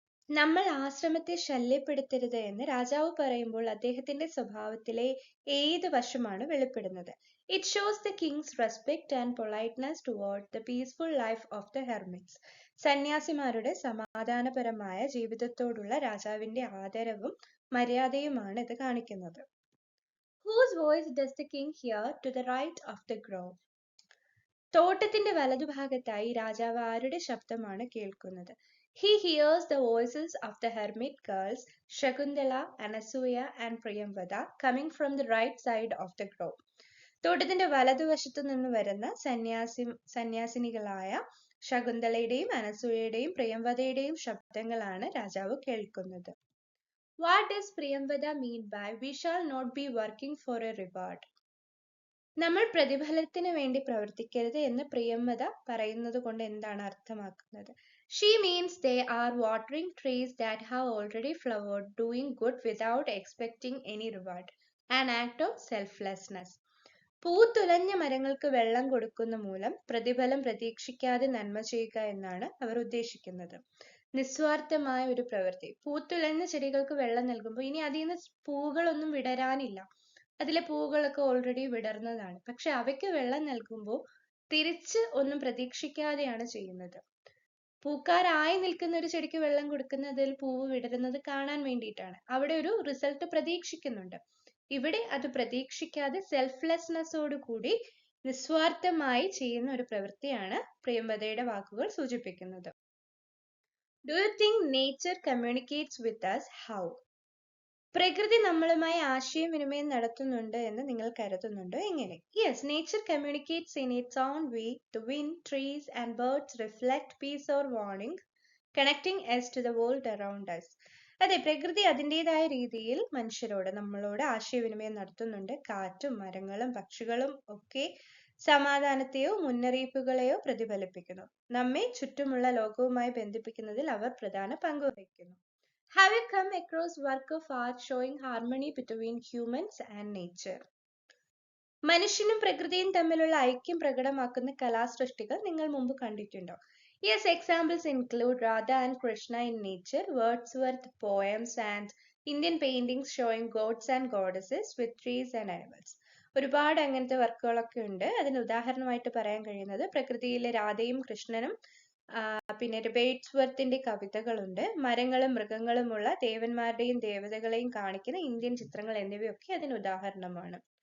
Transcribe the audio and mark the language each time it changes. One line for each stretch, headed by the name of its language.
Malayalam: നമ്മൾ ആശ്രമത്തെ ശല്യപ്പെടുത്തരുത് എന്ന് രാജാവ് പറയുമ്പോൾ അദ്ദേഹത്തിന്റെ സ്വഭാവത്തിലെ ഏത് വശമാണ് വെളിപ്പെടുന്നത്?
English: It shows the king's respect and politeness toward the peaceful life of the hermits.
Malayalam: സന്യാസിമാരുടെ സമാധാനപരമായ ജീവിതത്തോടുള്ള രാജാവിന്റെ ആദരവും മര്യാദയുമാണ് ഇത് കാണിക്കുന്നത്.
English: Whose voice does the king hear to the right of the grove?
Malayalam: തോട്ടത്തിന്റെ വലതുഭാഗത്തായി രാജാവ് ആരുടെ ശബ്ദമാണ് കേൾക്കുന്നത്?
English: He hears the voices of the hermit girls Shakuntala, Anasuya and Priyamvada coming from the right side of the grove.
Malayalam: തോട്ടത്തിന്റെ വലതുവശത്തു നിന്ന് വരുന്ന സന്യാസിനികളായ ശകുന്തളയുടെയും അനസൂയയുടെയും പ്രിയംവദയുടെയും ശബ്ദങ്ങളാണ് രാജാവ് കേൾക്കുന്നത്.
English: What does Priyamvada mean by we shall not be working for a reward?
Malayalam: നമ്മൾ പ്രതിഫലത്തിന് വേണ്ടി പ്രവർത്തിക്കരുത് എന്ന് പ്രിയംവദ പറയുന്നത് കൊണ്ട് എന്താണ് അർത്ഥമാക്കുന്നത്?
English: She means they are watering trees that have already flowered, doing good without expecting any reward, an act of selflessness.
Malayalam: പൂത്തുലഞ്ഞ മരങ്ങൾക്ക് വെള്ളം കൊടുക്കുന്ന മൂലം പ്രതിഫലം പ്രതീക്ഷിക്കാതെ നന്മ ചെയ്യുക എന്നാണ് അവർ ഉദ്ദേശിക്കുന്നത്. നിസ്വാർത്ഥമായ ഒരു പ്രവൃത്തി. പൂത്തുലഞ്ഞ ചെടികൾക്ക് വെള്ളം നൽകുമ്പോൾ ഇനി അതിൽ നിന്ന് പൂകളൊന്നും വിടരാനില്ല, അതിലെ പൂകളൊക്കെ ഓൾറെഡി വിടർന്നതാണ്. പക്ഷെ അവയ്ക്ക് വെള്ളം നൽകുമ്പോൾ തിരിച്ച് ഒന്നും പ്രതീക്ഷിക്കാതെയാണ് ചെയ്യുന്നത്. പൂക്കാരായി നിൽക്കുന്ന ഒരു ചെടിക്ക് വെള്ളം കൊടുക്കുന്നതിൽ പൂവ് വിടരുന്നത് കാണാൻ വേണ്ടിയിട്ടാണ്. അവിടെ ഒരു റിസൾട്ട് പ്രതീക്ഷിക്കുന്നുണ്ട്. ഇവിടെ അത് പ്രതീക്ഷിക്കാതെ സെൽഫ്ലെസ്നെസ്സോട് കൂടി നിസ്വാർത്ഥമായി ചെയ്യുന്ന ഒരു പ്രവൃത്തിയാണ് പ്രിയംവദയുടെ വാക്കുകൾ സൂചിപ്പിക്കുന്നത്.
English: Do you think nature communicates with us? How?
Malayalam: പ്രകൃതി നമ്മളുമായി ആശയവിനിമയം നടത്തുന്നുണ്ട് എന്ന് നിങ്ങൾ കരുതുന്നുണ്ടോ? എങ്ങനെ?
English: Yes, nature communicates in its own way. The wind, trees and birds reflect peace or warning, connecting us to the world around us.
Malayalam: അതെ, പ്രകൃതി അതിൻ്റെതായ രീതിയിൽ മനുഷ്യരോട്, നമ്മളോട് ആശയവിനിമയം നടത്തുന്നുണ്ട്. കാറ്റും മരങ്ങളും പക്ഷികളും ഒക്കെ സമാധാനത്തെയോ മുന്നറിയിപ്പുകളെയോ പ്രതിഫലിപ്പിക്കുന്നു. നമ്മെ ചുറ്റുമുള്ള ലോകവുമായി ബന്ധിപ്പിക്കുന്നതിൽ അവർ പ്രധാന പങ്ക് വഹിക്കുന്നു.
English: Have you come across work of art showing harmony between humans and nature?
Malayalam: മനുഷ്യനും പ്രകൃതിയും തമ്മിലുള്ള ഐക്യം പ്രകടമാക്കുന്ന കലാസൃഷ്ടികൾ നിങ്ങൾ മുമ്പ് കണ്ടിട്ടുണ്ടോ?
English: Yes, examples include Radha and Krishna in nature, Wordsworth poems and Indian paintings showing gods and goddesses with trees and animals.
Malayalam: ഒരുപാട് അങ്ങനത്തെ വർക്കുകളൊക്കെ ഉണ്ട്. അതിന് ഉദാഹരണമായിട്ട് പറയാൻ കഴിയുന്നത് പ്രകൃതിയിലെ രാധയും കൃഷ്ണനും, പിന്നെ വേഡ്സ്വർത്തിന്റെ കവിതകളുണ്ട്. മരങ്ങളും മൃഗങ്ങളുമുള്ള ദേവന്മാരുടെയും ദേവതകളെയും കാണിക്കുന്ന ഇന്ത്യൻ ചിത്രങ്ങൾ എന്നിവയൊക്കെ അതിന് ഉദാഹരണമാണ്.